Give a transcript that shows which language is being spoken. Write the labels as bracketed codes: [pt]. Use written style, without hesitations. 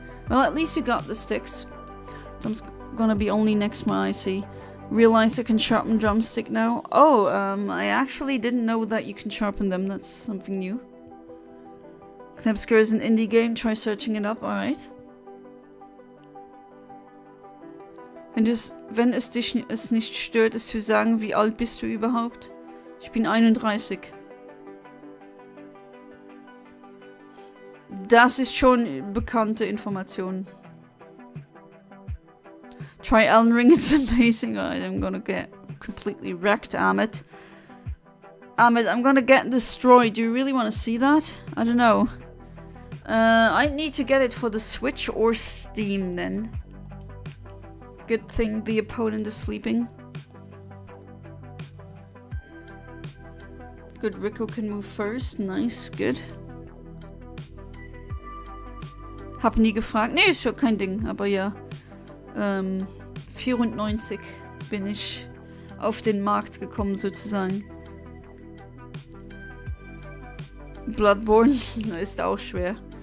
[en] Well, at least you got the sticks. Drums gonna be only next my IC. Realize I can sharpen drumstick now. Oh, I actually didn't know that you can sharpen them. That's something new. Knepsker is an indie game. Try searching it up. Alright. [de] Wenn es dich nicht stört, es zu sagen, wie alt bist du überhaupt? Ich bin 31. Das ist schon bekannte Information. [en] Try Elden Ring, it's amazing. I'm gonna get completely wrecked, Amit. Amit, I'm gonna get destroyed. Do you really want to see that? I don't know. I need to get it for the Switch or Steam then. Good thing the opponent is sleeping. Good, Rico can move first. Nice, good. [de] Hab nie gefragt. Nee, ist schon kein Ding, aber ja. 94 bin ich. auf den Markt gekommen sozusagen. Bloodborne ist auch schwer.